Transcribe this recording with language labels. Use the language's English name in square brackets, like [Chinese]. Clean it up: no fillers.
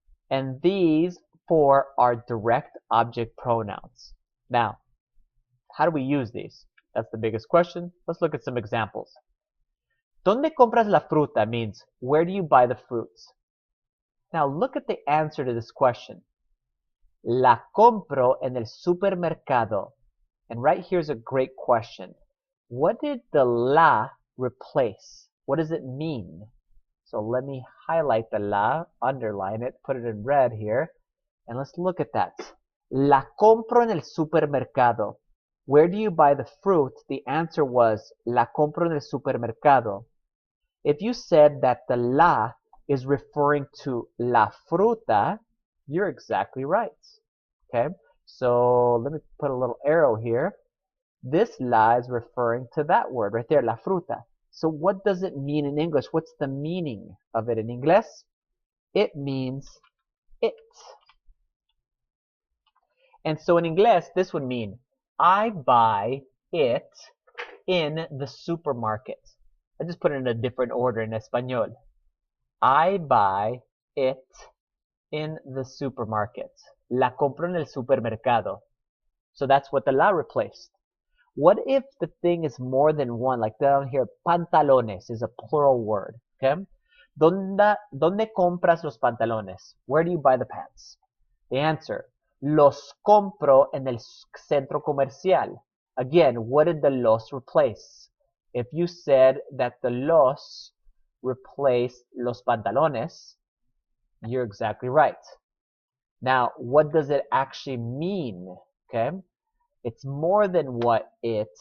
[English] And these 4 are direct object pronouns. Now, how do we use these? That's the biggest question. Let's look at some examples. ¿Dónde compras la fruta? Means, where do you buy the fruits? Now, look at the answer to this question. [Spanish] La compro en el supermercado. [English] And right here's a great question. What did the la replace? What does it mean? So let me highlight the la, underline it, put it in red here, and let's look at that. [Spanish] La compro en el supermercado. [English] Where do you buy the fruit? The answer was la compro en el supermercado. If you said that the la is referring to la fruta, you're exactly right. Okay, so let me put a little arrow here. This la is referring to that word right there, la fruta. So what does it mean in English? What's the meaning of it in English? It means it. And so in English, this would mean, I buy it in the supermarket. I just put it in a different order in Espanol. I buy it in the supermarket. [Spanish] La compro en el supermercado. [English] So that's what the la replaced. What if the thing is more than one? Like down here, pantalones is a plural word. Okay? [Spanish] ¿Dónde compras los pantalones? [English] Where do you buy the pants? [Spanish] The answer, los compro en el centro comercial. [English] Again, what did the los replace? If you said that the los replaced los pantalones, you're exactly right. Now, what does it actually mean? Okay, it's more than what it.